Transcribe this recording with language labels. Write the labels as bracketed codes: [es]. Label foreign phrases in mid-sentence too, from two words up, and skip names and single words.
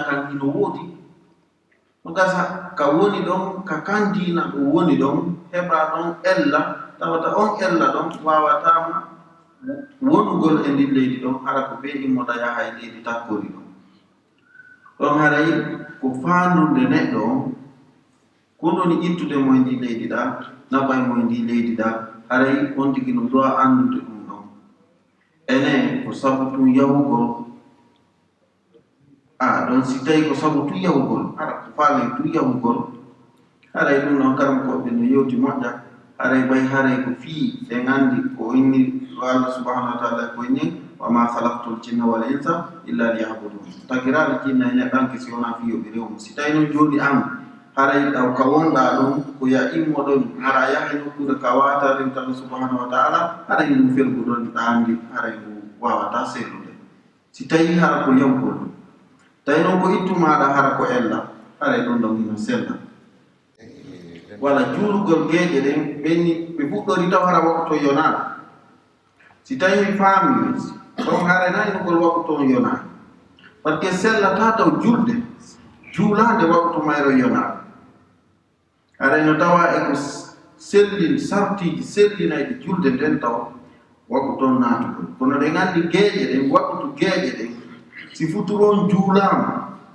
[ff] kan hino woodi no gasa ka woni ɗon ka kan diina ɗo woni ɗon heɓa ɗon ella tawata on ella ɗon wawatama wonugol e ndin leydi ɗon hara ko ɓe immoɗa yaha e leydi takkori ɗon ɗon haray ko fandude neɗɗo on konɗoni ittude mo e ndi leydi ɗa naɓay mo e ndi leydi ɗa haray on tigi no dowa andude ɗum ɗon ene ko sabu tun yahugol ɗon si tawi ko sabu tun yahugol hara ko faale tun yahugol haray ɗum ɗon karam koɓe no yewti moƴƴa haray ɓay haray ko fii ɓe gandi ko inni Allah [ar] subhanahu wa ta'ala [ff] ko inni [ar] wa ma khalaqtul jinna wal insa illa liya'budun [ff] tagiraɗo jinna e neɗɗanke si wona fi yoɓe rewmo si tawi noon joni an haray ɗaw ka wonɗa ɗon ko ya immo ɗon hara yaha nokkude ka wata rewtaɓe [ar] subhanahu wa ta'ala [ff] haray ɗum felgu ɗon ɗandi haray ngu wawata sellude si tawi hara ko yawgol tawi noon ko ittumaɗa hara ko ella haray ɗon ɗon hino sella wala juulugol geeƴe ɗen ɓenni ɓe fuɗɗori taw hara waktu to yonaɗo si tawi mi faami ɗon haray naynugol waktu to yonaɗo par ce que sellata taw julde juulande waktu mayro yonaɗo haray no tawa e ko sellin sartiji sellinayɗi julde nden taw waktu ton naatugol kono ɗen andi geeƴe ɗen waktu geeƴe ɗen si futuron juulama